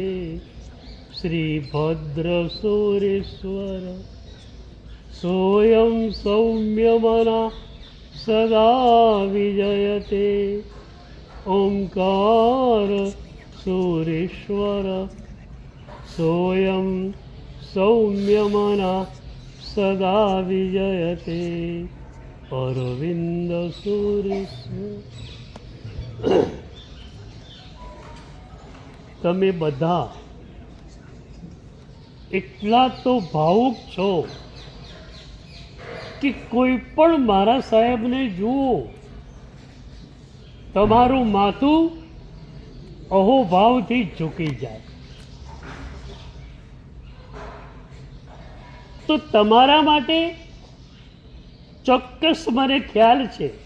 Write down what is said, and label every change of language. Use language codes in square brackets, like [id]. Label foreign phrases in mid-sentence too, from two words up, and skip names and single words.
[sa] श्रीभद्रसूरीश्वर सोऽयं सौम्यमना सदा विजयते ओंकार सूरीश्वर सोऽयं सौम्यमना सदा विजयते अरविंद सूरीश्वर। [gu] તમે બધા એટલા તો ભાવુક છો કે કોઈ પણ મારા સાહેબને જુઓ તમારું માથું અહોભાવથી ઝૂકી જાય, તો તમારા માટે ચોક્કસ મને ખ્યાલ છે